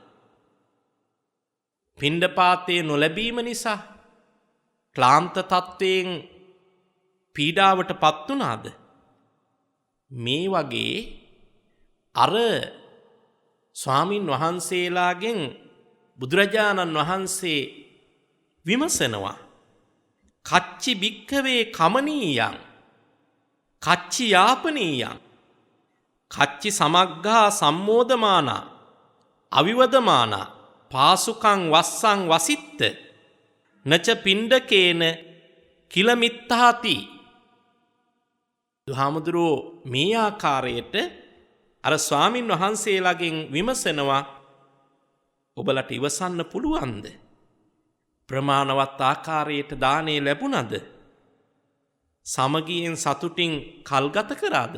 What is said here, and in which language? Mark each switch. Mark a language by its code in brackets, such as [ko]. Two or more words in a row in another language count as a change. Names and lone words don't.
[si] පිණ්ඩපාතේ නොලැබීම නිසා ක්ලාන්ත තත්වයෙන් පීඩාවට පත් වුණාද? මේ වගේ අර ස්වාමින් වහන්සේලාගෙන් බුදුරජාණන් වහන්සේ විමසනවා. [pi] කච්චි භික්ඛවේ කමනීයං කච්චි යාපනීයං කච්චි සමග්ගා සම්මෝදමානා අවිවදමානා පාසුකං වස්සං වසිත්ත නච පිණ්ඩකේන කිලමිත්තාති. [si] දුහාමුදුරෝ මේ ආකාරයට අර ස්වාමින් වහන්සේලාගෙන් විමසනවා, ඔබලට ඉවසන්න පුළුවන්ද? ප්‍රමාණවත් ආකාරයට දානේ ලැබුණද? සමගියෙන් සතුටින් කල්ගත කරාද?